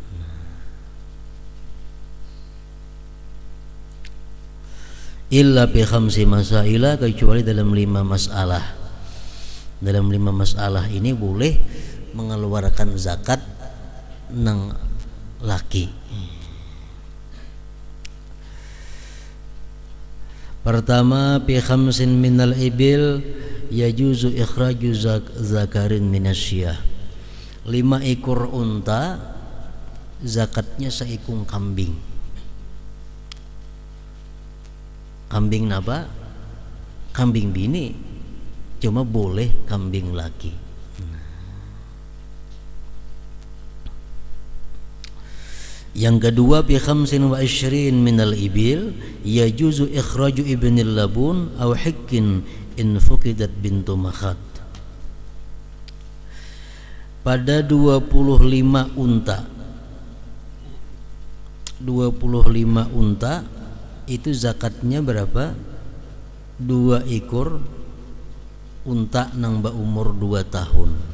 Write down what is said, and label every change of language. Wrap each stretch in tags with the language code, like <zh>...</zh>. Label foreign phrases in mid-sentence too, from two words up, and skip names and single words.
<ar>إلا بخمس مسائل,</ar> <id>kecuali dalam 5 masalah.</id> <bjn>Dalam 5 masalah ini boleh mengeluarkan zakat nang laki.</bjn> <id>Pertama,</id> <ar>في خمس من الإبل يجوز إخراج ذكر من الشياه.</ar> <bjn>5 ekor unta zakatnya seikung kambing. Kambing napa? Kambing bini. Cuma boleh kambing laki.</bjn> <id>Yang kedua,</id> <ar>بخمس وعشرين من الإبل يجوز إخراج ابن لبون أو حق إن فقدت بنت مخاض.</ar> <id>Pada 25 unta, 25 unta itu zakatnya berapa?</id> <bjn>2 ekor unta nang umur 2 tahun.</bjn>